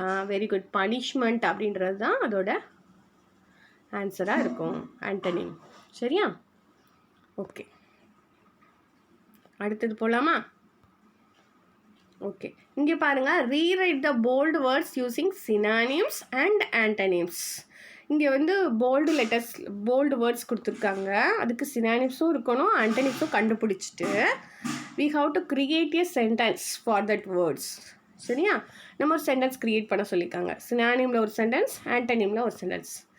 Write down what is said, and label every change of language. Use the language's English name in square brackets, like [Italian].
[Tamil] Very good, punishment அப்படின்றது தான் அதோட ஆன்சராக இருக்கும், ஆன்டனிம். சரியா? ஓகே, அடுத்தது போகலாமா? ஓகே, இங்கே பாருங்கள், [English] Rewrite the bold words using synonyms and antonyms. [Tamil] இங்கே வந்து போல்டு வேர்ட்ஸ் கொடுத்துருக்காங்க. அதுக்கு சினானிம்ஸும் இருக்கணும், ஆன்டனிம்ஸும் கண்டுபிடிச்சிட்டு [English] we have to create a sentence for that words. [Tamil] சரியா? நம்ம ஒரு சென்டென்ஸ் க்ரியேட் பண்ண சொல்லியிருக்காங்க. சினானிமில் ஒரு சென்டென்ஸ், ஆன்டனிமில் ஒரு சென்டென்ஸ்.